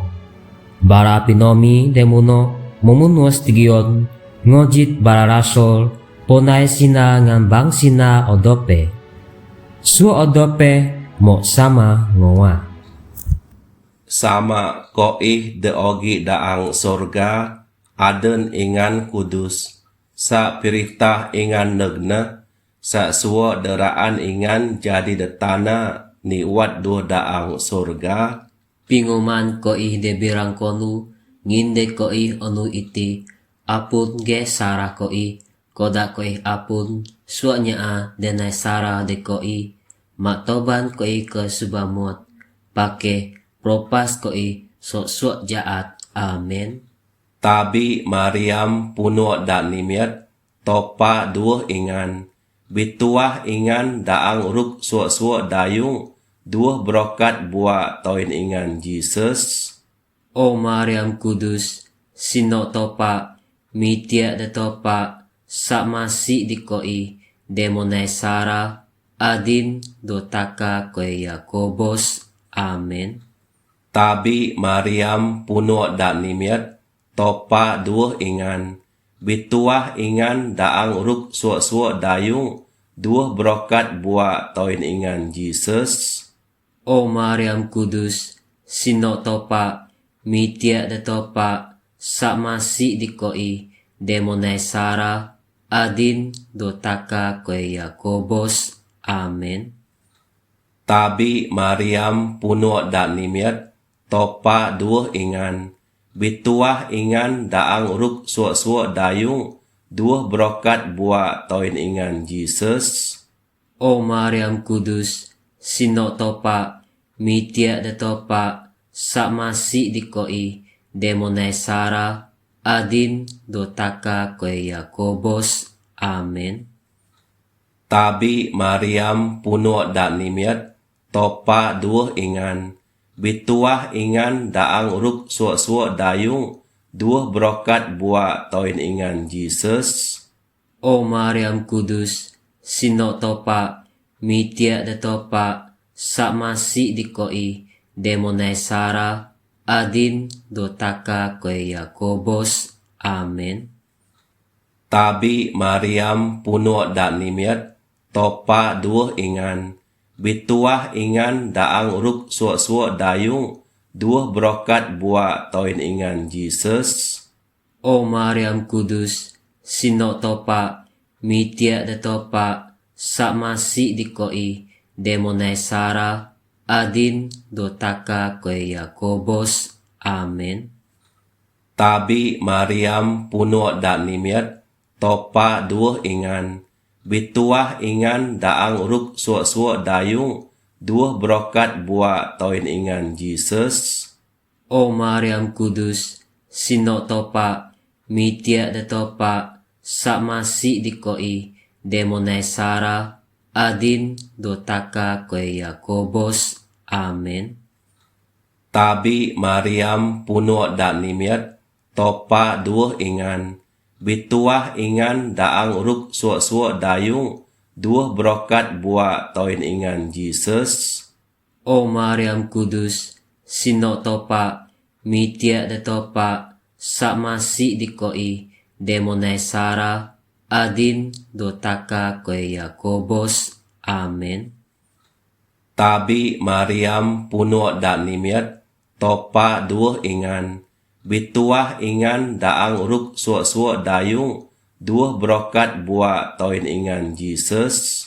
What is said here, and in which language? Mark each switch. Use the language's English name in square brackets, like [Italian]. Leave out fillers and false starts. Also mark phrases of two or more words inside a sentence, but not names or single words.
[Bukar-Sadung Bidayuh] Bara pinomi demuno momunwas tigion ngojit bara rasol ponay sina ngambang sina odope. Su odope mo sama ngowa. Sama koih de ogi daang sorga aden ingan kudus. Sa piritah ingan negna sa suo deraan ingan jadi detana ni wat do daang sorga. Pinguman koi de birang konu nginde koi onu iti apun ge sarah koi koda koi apun suanya a denai sarah de koi matoban koi ke subamot pake propas koi sok jaat. Amen. Tabi Mariam puno da nimiat topa duo ingan bituah ingan daang ruk suo dayung duo brokat bua toin ingan Jesus. O Mariam Kudus sino topa mitia de topa samasi di koi demonai sara adin dotaka koi Yakobos. Amen. Tabi Mariam puno da nimiat topa duo ingan bituah ingan daang ruk suo dayung duo brokat bua toin ingan Jesus. O Mariam Kudus sino topa mitia de topa samasi di koi demonai sara adin dotaka koi Yakobos. Amen. Tabi Mariam puno da nimiat topa duo ingan bituah ingan daang ruk suo dayung duo brokat bua toin ingan Jesus. O Mariam Kudus sino topa mitia de topa samasi di koi demonai sara adin dotaka koi Yakobos. Amen. Tabi Mariam puno da nimiat topa duo ingan bituah ingan daang ruk suo dayung duo brokat bua toin ingan Jesus. O Mariam Kudus sino topa mitia de topa samasi di koi demonai sara adin dotaka koi Yakobos. Amen. Tabi Mariam puno da nimiat topa duo ingan bituah ingan daang ruk suo dayung duo brokat bua toin ingan Jesus. O Mariam Kudus sino topa mitia de topa samasi di koi demonai sara adin dotaka koi Yakobos. Amen. Tabi Mariam puno da nimiat topa duo ingan bituah ingan daang ruk suo dayung duo brokat bua toin ingan Jesus. O Mariam Kudus sino topa mitia de topa samasi di koi demonai sara adin dotaka koi Yakobos. Amen. Tabi Mariam puno da nimiat topa duo ingan bituah ingan daang ruk suo dayung duo brokat bua toin ingan Jesus. O Mariam Kudus sino topa mitia de topa samasi di koi demonai sara adin dotaka koi Yakobos. Amen. Tabi Mariam puno da nimiat topa duah ingan, bituah ingan daang ruk suak-suak dayung, duah brokat buat toin ingan Jesus.